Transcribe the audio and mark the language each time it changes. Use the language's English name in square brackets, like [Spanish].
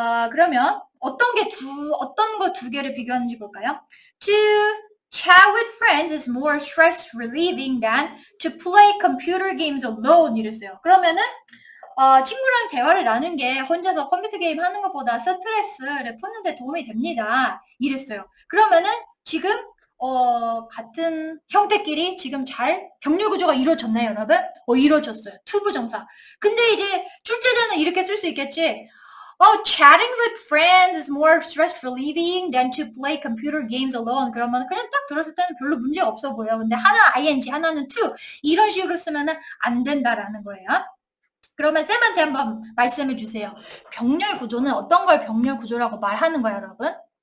[Korean] 그러면 어떤 거 두 개를 비교하는지 볼까요? [English] To chat with friends is more stress relieving than to play computer games alone [Korean] 이랬어요. 그러면은 친구랑 대화를 나누는 게 혼자서 컴퓨터 게임 하는 것보다 스트레스를 푸는데 도움이 됩니다. 이랬어요. 그러면은 지금 같은 형태끼리 지금 잘 병렬 구조가 이루어졌나요, 여러분? 이루어졌어요. 투부정사. 근데 이제 출제자는 이렇게 쓸 수 있겠지. [English] Oh, chatting with friends is more stress relieving than to play computer games alone. [Korean] 그러면 그냥 딱 들었을 때는 별로 문제 없어 보여. 근데 하나 ing, 하나는 to 이런 식으로 쓰면은 안 된다라는 거예요. 그러면 쌤한테 한번 말씀해 주세요. 병렬 구조는 어떤 걸 병렬 구조라고 말하는 거예요, 여러분?